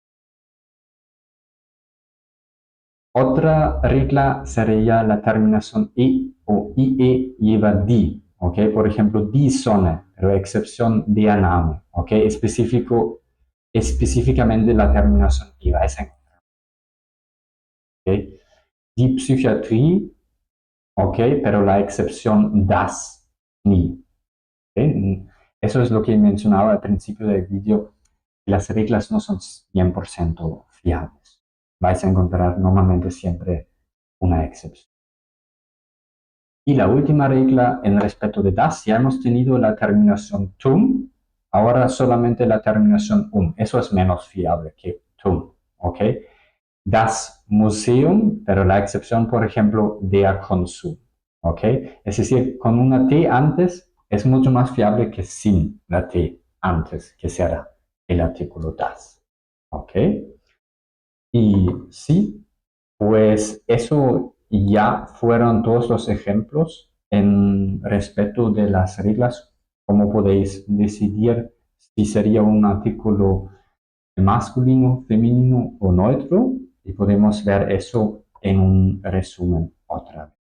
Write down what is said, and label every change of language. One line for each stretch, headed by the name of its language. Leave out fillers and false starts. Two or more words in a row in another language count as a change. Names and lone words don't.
Spanish: Otra regla sería la terminación e o ie lleva die, ¿ok? Por ejemplo,
German: die Sonne,
Spanish: pero excepción
German: der Name,
Spanish: ¿ok? Específicamente la terminación y vais a encontrar.
German: ¿Okay? Die Psychiatrie,
Spanish: ok, pero la excepción das, ni. ¿Okay? Eso es lo que mencionaba al principio del vídeo. Las reglas no son 100% fiables. Vais a encontrar normalmente siempre una excepción. Y la última regla en respecto de das, ya hemos tenido la terminación tum, ahora solamente la terminación Eso es menos fiable que tum, ¿ok?
German: Das Museum,
Spanish: pero la excepción, por ejemplo,
German: der Konsum,
Spanish: ¿ok? Es decir, con una T antes es mucho más fiable que sin la T antes, que será el artículo das, ¿ok? Y sí, pues eso ya fueron todos los ejemplos en respecto de las reglas, cómo podéis decidir si sería un artículo masculino, femenino o neutro, y podemos ver eso en un resumen otra vez.